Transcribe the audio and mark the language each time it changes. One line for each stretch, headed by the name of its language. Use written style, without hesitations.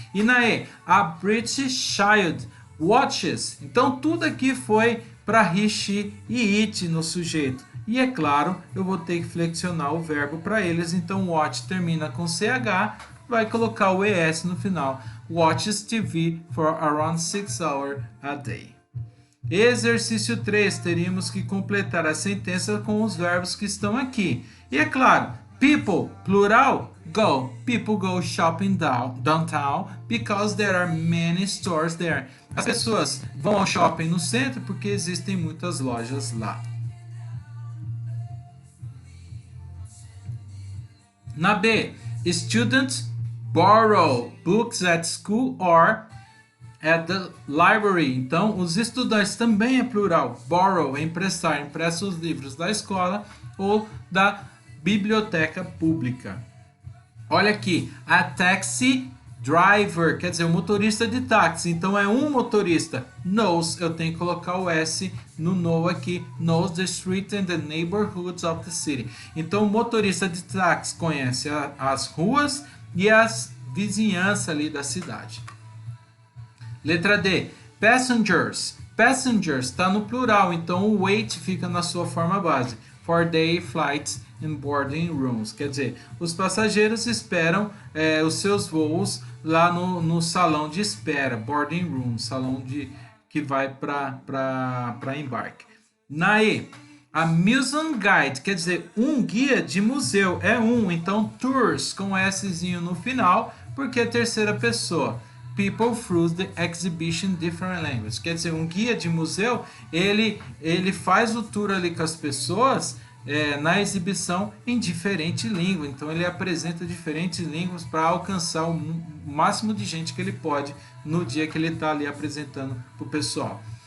Portuguese: E na E,
English: a British child watches.
Portuguese: Então tudo aqui foi para he, she e it no sujeito. E é claro, eu vou ter que flexionar o verbo para eles. Então watch termina com CH, vai colocar o ES no final.
English: Watches TV for around 6 hours a day.
Portuguese: Exercício 3, teríamos que completar a sentença com os verbos que estão aqui. E é claro, people, plural, go.
English: People go shopping downtown because there are many stores there.
Portuguese: As pessoas vão ao shopping no centro porque existem muitas lojas lá. Na B,
English: students borrow books at school or at the library.
Portuguese: Então, os estudantes também é plural. Borrow é emprestar, empresta os livros da escola ou da biblioteca pública. Olha aqui,
English: a taxi driver,
Portuguese: quer dizer, o motorista de táxi. Então é um motorista. Knows, eu tenho que colocar o S no know aqui.
English: Knows the street and the neighborhoods of the city.
Portuguese: Então o motorista de táxi conhece as ruas e as vizinhanças ali da cidade. Letra D, passengers. Passengers está no plural, então o wait fica na sua forma base.
English: For day flights in boarding rooms.
Portuguese: Quer dizer, os passageiros esperam os seus voos lá no salão de espera, boarding room, salão que vai para embarque. Na E, a museum guide, quer dizer, um guia de museu, é um, então tours com Szinho no final, porque é terceira pessoa.
English: People through the exhibition different languages.
Portuguese: Quer dizer, um guia de museu, ele faz o tour ali com as pessoas na exibição em diferente língua. Então ele apresenta diferentes línguas para alcançar o máximo de gente que ele pode no dia que ele está ali apresentando para o pessoal.